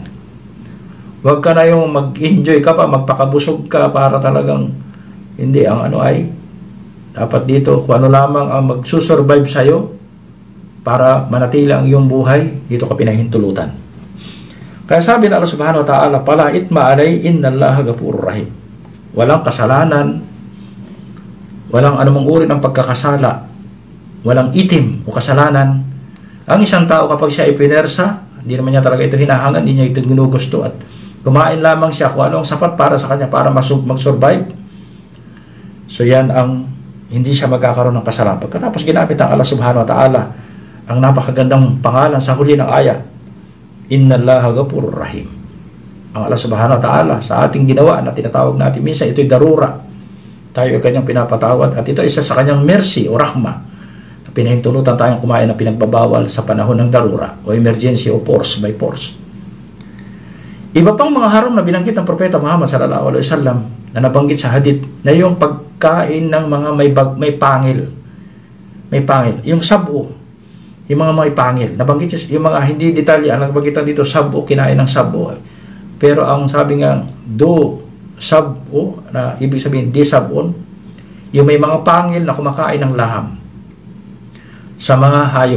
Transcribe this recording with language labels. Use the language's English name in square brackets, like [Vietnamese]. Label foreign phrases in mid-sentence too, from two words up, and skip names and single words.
[Filipino] Huwag ka na yung mag-enjoy ka pa, magpakabusog ka para talagang, hindi, ang ay, dapat dito, kung ano lamang ang magsusurvive sa'yo para manatili ang iyong buhay, dito ka pinahintulutan. Kaya sabi na Allah [Arabic] سبحانه وتعالى, فلا إثم عليه إن الله غفور رحيم. [Filipino] Walang kasalanan, walang anumang uri ng pagkakasala, walang itim o kasalanan. Ang isang tao kapag siya ay pinersa, hindi naman niya talaga ito hinahangan, hindi niya ito ginugusto, at kumain lamang siya kung ano ang sapat para sa kanya para mag-survive. So yan ang hindi siya magkakaroon ng kasalanan. Pagkatapos ginamit ang Allah [Arabic] سبحانه وتعالى [Filipino] ang napakagandang pangalan sa huli ng aya, [Arabic] إن الله غفور رحيم. [Filipino] Ang Allah [Arabic] سبحانه وتعالى [Filipino] sa ating ginawa na tinatawag natin minsan ito'y darura, tayo ay kanyang pinapatawad, at ito isa sa kanyang mercy o rahma na pinahintulutan tayong kumain na pinagbabawal sa panahon ng darura o emergency o [English] force by force. [Filipino] Iba pang mga haram na binanggit ng propeta Muhammad [Arabic] صلى الله عليه وسلم [Filipino] na nabanggit sa hadith, na yung pagkain ng mga may pangil. Yung sabo, yung mga may pangil. Nabanggit yung mga hindi detalye, ang nabanggitan dito, sabo, kinain ng sabo. Pero ang sabi nga, sabo, na ibig sabihin, di sabon, yung may mga pangil na kumakain ng laham sa mga hayop.